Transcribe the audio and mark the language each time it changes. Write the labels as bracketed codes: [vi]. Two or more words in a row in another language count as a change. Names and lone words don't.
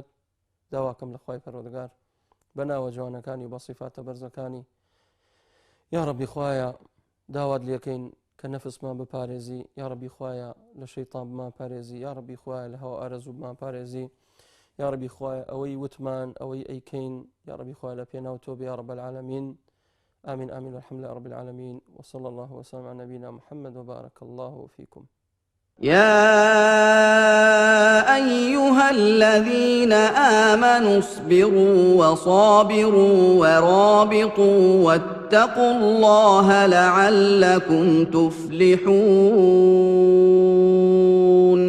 [ckb] داواکەم لە خوای پەروەردگار بەناوە جوانەکانی و بە سیفاتە بەرزەکانی، [ar] یا رەبی [ckb] خوایە داوات لێکەین کە نەفسمان بپارێزی، [ar] یا رەبی [ckb] خوایە لە شەیطان بمان پارێزی، [ar] یا رەبی [ckb] خوایە لە هەوا ئارەزوو بمان پارێزی، [ar] یا رەبی [ckb] خوایە ئەوەی وتمان ئەوەی ئەیکەین، [ar] یا رەبی [ckb] خوایە لە پێناو تۆ بێ [ar] یا رەب العالەمین. آمين آمين والحمد لله رب العالمين وصلى الله وسلم على نبينا محمد وبارك الله فيكم. يا أيها الذين آمنوا اصبروا وصابروا ورابطوا واتقوا الله لعلكم تفلحون.